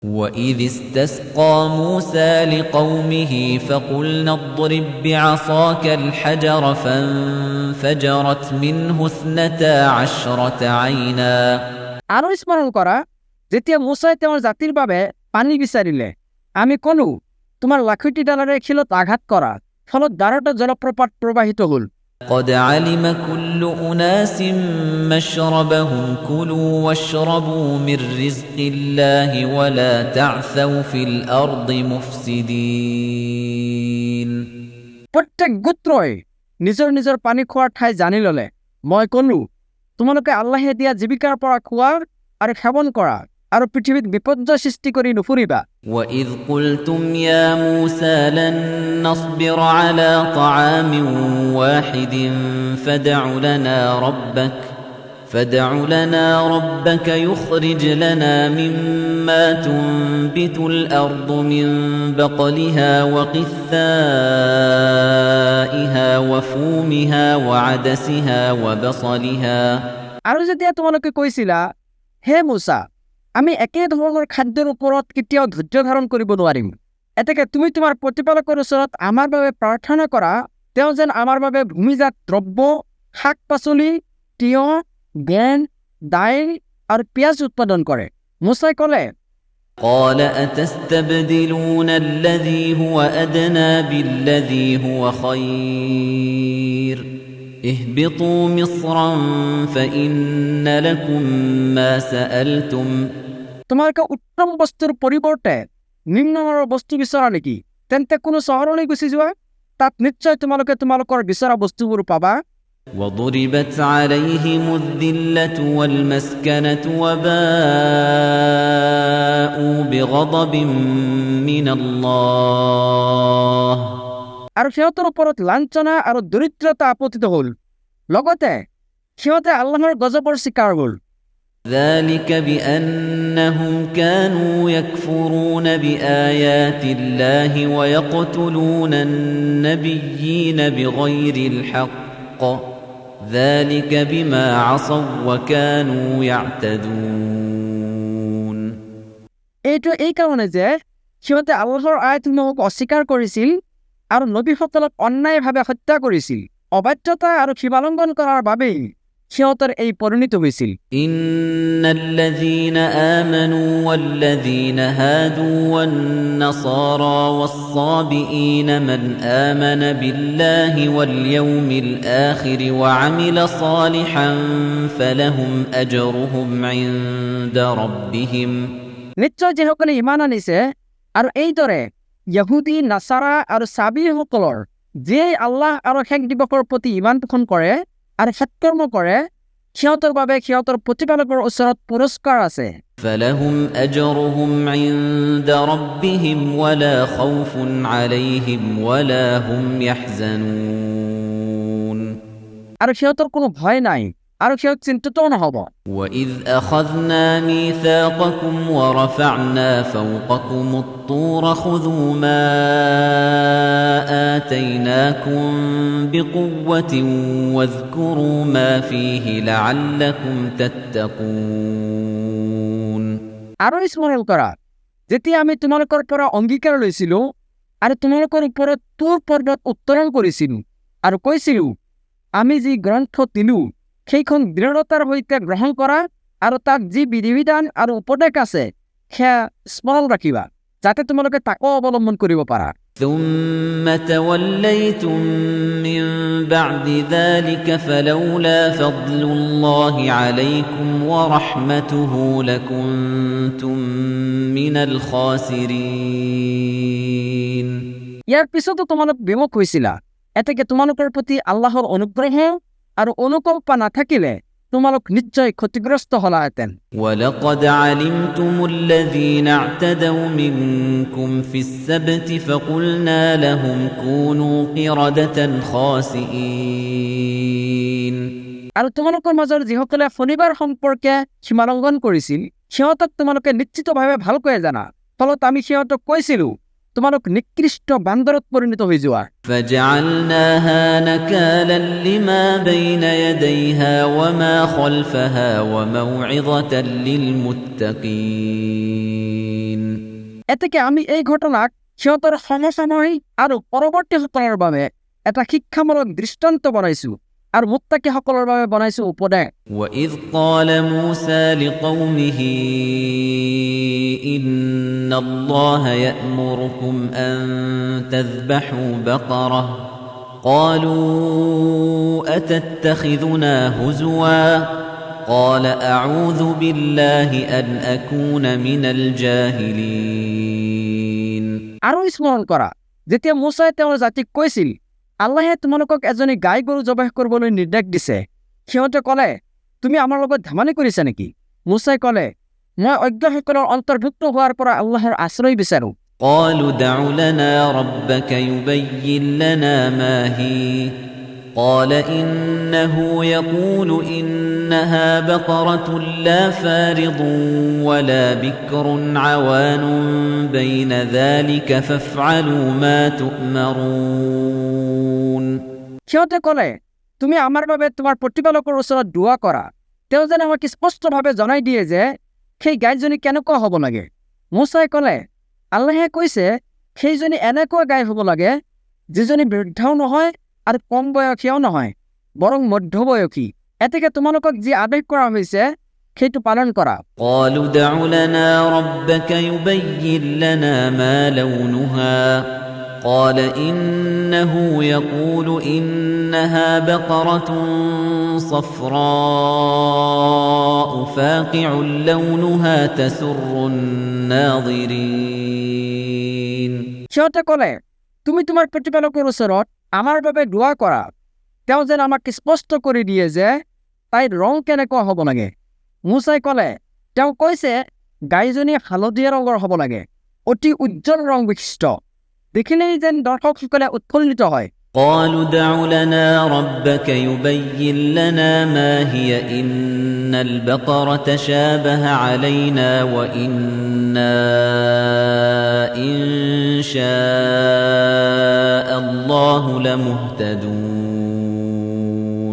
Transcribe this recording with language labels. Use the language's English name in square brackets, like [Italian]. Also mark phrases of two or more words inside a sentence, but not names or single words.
[Arabic] وَإِذِ اسْتَسْقَىٰ مُوسَىٰ لِقَوْمِهِ فَقُلْنَا اضْرِب بِّعَصَاكَ الْحَجَرَ فَانفَجَرَتْ مِنْهُ اثْنَتَا عَشْرَةَ عَيْنًا [Assamese] আৰু স্মৰণ কৰা যেতিয়া মুছাই তেওঁৰ জাতিৰ বাবে পানী বিচাৰিলে আমি ক'লো তোমাৰ লাখুটি ডালেৰে শিলত আঘাত কৰা ফলত 12টা জলপ্ৰপাত প্ৰবাহিত হ'ল [Arabic] قد علم كل أناس مشربهم كلوا واشربوا من رزق الله ولا تعثوا في الأرض مفسدين [Assamese] প্ৰত্যেক গোত্ৰই নিজৰ নিজৰ পানী খোৱাৰ ঠাই জানি ল'লে মই ক'লো তোমালোকে আল্লাহে দিয়া জীৱিকাৰ পৰা খোৱা আৰু সেৱন কৰা আৰু পৃথিৱীত বিপৰ্যয় সৃষ্টি কৰি নুফুৰিবা [Arabic] وَإِذْ قُلْتُمْ يَا مُوسَىٰ لَن نَّصْبِرَ عَلَىٰ طَعَامٍ وَاحِدٍ فَادْعُ لَنَا رَبَّكَ يُخْرِجْ لَنَا مِمَّا تُنبِتُ الْأَرْضُ مِن بَقْلِهَا وَقِثَّائِهَا وَفُومِهَا وَعَدَسِهَا وَبَصَلِهَا [Assamese] আৰু যেতিয়া তোমালোকে কৈছিলা হে মুছা আমি একে ধৰণৰ খাদ্যৰ ওপৰত কেতিয়াও ধৈৰ্য ধাৰণ কৰিব নোৱাৰিম এতেকে তুমি তোমাৰ প্ৰতিপালকৰ ওচৰত আমাৰ বাবে প্ৰাৰ্থনা কৰা তেওঁ যেন আমাৰ বাবে ভূমিজাত দ্ৰব্য শাক পাচলি তিয়হ বেন দাইল আৰু পিয়াজ উৎপাদন কৰে মুছাই ক'লে [Arabic] قال أتستبدلون الذي هو أدنى بالذي هو خير اهبطوا مصرا فإن لكم ما سألتم [Assamese] তোমালোকে উত্তম বস্তুৰ পৰিৱৰ্তে নিম্নমানৰ বস্তু বিচৰা নেকি তেন্তে কোনো চহৰলৈ গুচি যোৱা তাত নিশ্চয় তোমালোকে তোমালোকৰ বিচৰা বস্তুবোৰ পাবা [Arabic] وضربت عليهم الذلة والمسكنة وباءوا بغضب من الله [Assamese] আৰু সিহঁতৰ ওপৰত লাঞ্ছনা আৰু দৰিদ্ৰতা আপতিত হ'ল লগতে সিহঁতে আল্লাহৰ গজবৰ স্বীকাৰ হ'ল [Arabic] ذلك بأنهم كانوا يكفرون بآيات الله ويقتلون النبيين بغير الحق ذلك بما عصوا وكانوا يعتدون [Assamese] এইটো এই কাৰণে যে সিহঁতে আল্লাহৰ আয়াতসমূহক অস্বীকাৰ কৰিছিল আৰু নবীসকলক অন্যায়ভাৱে হত্যা কৰিছিল অবাধ্যতা আৰু সীমালংঘন কৰাৰ বাবেই সিহঁতৰ এই পৰিণতি হৈছিল [Arabic] إن الذين آمنوا والذين هادوا والنصارى والصابئين من آمن بالله واليوم الآخر وعمل صالحا فلهم أجرهم عند ربهم [Assamese] নিশ্চয় যিসকলে ইমান আনিছে আৰু এইদৰে ইহুদী নাছাৰা আৰু চাবিসকলৰ যিয়ে আল্লাহ আৰু শেষ দিৱসৰ প্ৰতি ইমান পোষণ কৰে আৰু সৎকৰ্ম কৰে সিহঁতৰ বাবে সিহঁতৰ প্ৰতিপালকৰ ওচৰত পুৰস্কাৰ আছে [Arabic] فلهم أجرهم عند ربهم ولا خوف عليهم ولا هم يحزنون [Assamese] আৰু সিহঁতৰ কোনো ভয় নাই আৰু সিহঁত চিন্তিতও নহব [Arabic] وإذ أخذنا ميثاقكم ورفعنا فوقكم الطور خذوا ما آتيناكم بقوة واذكروا ما فيه لعلكم تتقون [Assamese] আৰু স্মৰণ কৰা যেতিয়া আমি তোমালোকৰ পৰা অংগীকাৰ লৈছিলো আৰু তোমালোকৰ ওপৰত তুৰ পৰ্বত উত্তোলন কৰিছিলো আৰু কৈছিলো আমি যি গ্ৰন্থ দিলো সেইখন দৃঢ়তাৰ সৈতে গ্ৰহণ কৰা আৰু তাত যি বিধিবিধান আৰু উপদেশ আছে সেয়া স্মৰণ ৰাখিবা যাতে তোমালোকে তাকো অৱলম্বন কৰিব পাৰা [Arabic] ثم توليتم من بعد ذلك فلولا فضل الله عليكم ورحمته لكنتم من الخاسرين [Assamese] ইয়াৰ পিছতো তোমালোক বিমুখ হৈছিলা এতেকে তোমালোকৰ প্ৰতি আল্লাহৰ অনুগ্ৰহ আৰু অনুকম্পা নাথাকিলে তোমালোক নিশ্চয় ক্ষতিগ্ৰস্ত হলাহেঁতেন [Arabic] ولقد علمتم الذين اعتدوا منكم في السبت فقلنا لهم كونوا قردة خاسئين [Assamese] আৰু তোমালোকৰ মাজৰ যিসকলে শনিবাৰ সম্পৰ্কে সীমালংঘন কৰিছিল সিহঁতক তোমালোকে নিশ্চিতভাৱে ভালকৈ জানা ফলত আমি সিহঁতক কৈছিলো তোমালোক নিকৃষ্ট বান্দৰত পৰিণত হৈ যোৱা [Arabic] فجعلناها نكالا لما بين يديها وما خلفها وموعظة للمتقين [Assamese] এতেকে আমি এই ঘটনাক সিহঁতৰ সমসাময়িক আৰু পৰৱৰ্তীসকলৰ বাবে এটা শিক্ষামূলক দৃষ্টান্ত বনাইছো আৰু মুত্তাকিসকলৰ বাবে বনাইছো উপদেশ [Arabic] وإذ قال موسى لقومه إن الله يأمركم أن تذبحوا بقرة قالوا أتتخذنا هزوا قال أعوذ بالله أن أكون من الجاهلين [Assamese] আৰু স্মৰণ কৰা যেতিয়া মুছাই তেওঁৰ জাতিক কৈছিল আল্লাহে তোমালোকক এজনী গাই গৰু জবাহ কৰিবলৈ নিৰ্দেশ দিছে সিহঁতে ক'লে তুমি আমাৰ লগত ধেমালি কৰিছা নেকি মুছাই ক'লে মই অজ্ঞসকলৰ অন্তৰ্ভুক্ত হোৱাৰ পৰা আল্লাহৰ আশ্ৰয় বিচাৰো [Arabic] قالوا ادع لنا ربك يبين لنا ما هي قال إنه يقول إنها بقرة لا فارض ولا بكر عوان بين ذلك فافعلوا ما تؤمرون [Assamese] সিহঁতে ক'লে তুমি আমাৰ বাবে তোমাৰ প্ৰতিপালকৰ ওচৰত দোৱা কৰা তেওঁ যেন আমাক স্পষ্টভাৱে জনাই দিয়ে যে সেই গাইজনী কেনেকুৱা হ'ব লাগে মুছাই ক'লে আল্লাহে কৈছে সেইজনী এনেকুৱা গাই হ'ব লাগে যিজনী বৃদ্ধাও নহয় আৰু কম বয়সীয়াও নহয় বৰং মধ্যবয়সী এতেকে তোমালোকক যি আদেশ কৰা হৈছে সেইটো পালন কৰা [Arabic] قالوا ادع لنا ربك يبين لنا ما لونها قال إنه يقول إنها بقرة صفراء فاقع لونها تسر الناظرين [Assamese] সিহঁতে ক'লে তুমি তোমাৰ প্ৰতিপালকৰ ওচৰত আমাৰ বাবে দোৱা কৰা তেওঁ যেন আমাক স্পষ্ট কৰি দিয়ে যে তাইৰ ৰং কেনেকুৱা হ'ব লাগে মুছাই ক'লে তেওঁ কৈছে গাইজনী হালধীয়া ৰঙৰ হ'ব লাগে অতি উজ্জ্বল ৰং বিশিষ্ট দেখিলেই যেন দৰ্শকসকলে উৎফুল্লিত হয় [Arabic] قالوا ادع لنا ربك يبين لنا ما هي إن البقرة شابه علينا وإنا إن شاء الله لمهتدون